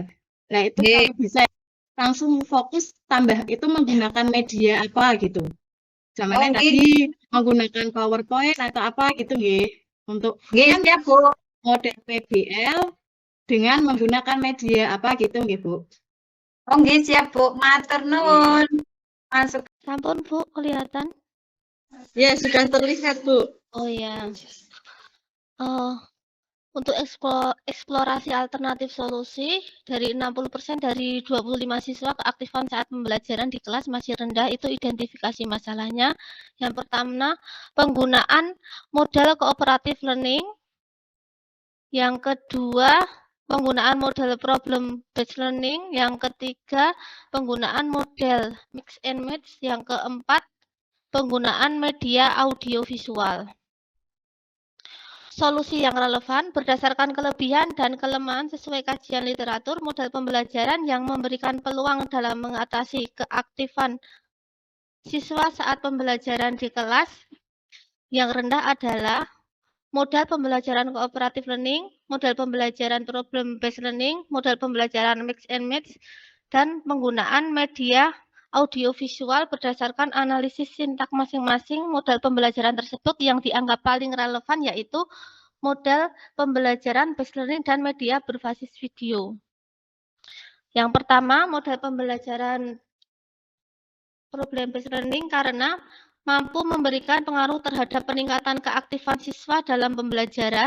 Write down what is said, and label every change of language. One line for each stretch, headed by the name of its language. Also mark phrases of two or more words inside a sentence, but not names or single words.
Indonesian: Nah itu kalau bisa langsung fokus tambah itu menggunakan media apa gitu. Zamannya tadi menggunakan PowerPoint atau apa gitu nggih. Untuk kan ya Bu model PBL dengan menggunakan media apa gitu nggih Bu. Oh nggih siap Bu,
Javanese: matur nuwun.
Indonesian: Masuk. Sampun Bu, kelihatan? Ya sudah terlihat Bu. Oh ya. Untuk eksplorasi alternatif solusi, dari 60% dari 25 siswa keaktifan saat pembelajaran di kelas masih rendah, itu identifikasi masalahnya. Yang pertama, penggunaan model
English: cooperative learning.
Indonesian: Yang kedua, penggunaan model
English: problem based learning.
Indonesian: Yang ketiga, penggunaan model
English: mix and match.
Indonesian: Yang keempat, penggunaan media audiovisual. Solusi yang relevan berdasarkan kelebihan dan kelemahan sesuai kajian literatur, model pembelajaran yang memberikan peluang dalam mengatasi keaktifan siswa saat pembelajaran di kelas yang rendah adalah model pembelajaran
English: cooperative learning,
Indonesian: model pembelajaran
English: problem based learning,
Indonesian: model pembelajaran
English: mix and match,
Indonesian: dan penggunaan media audiovisual. Berdasarkan analisis sintak masing-masing model pembelajaran tersebut yang dianggap paling relevan yaitu model pembelajaran
English: based learning
Indonesian: dan media berbasis video. Yang pertama, model pembelajaran
English: problem based learning
Indonesian: karena mampu memberikan pengaruh terhadap peningkatan keaktifan siswa dalam pembelajaran.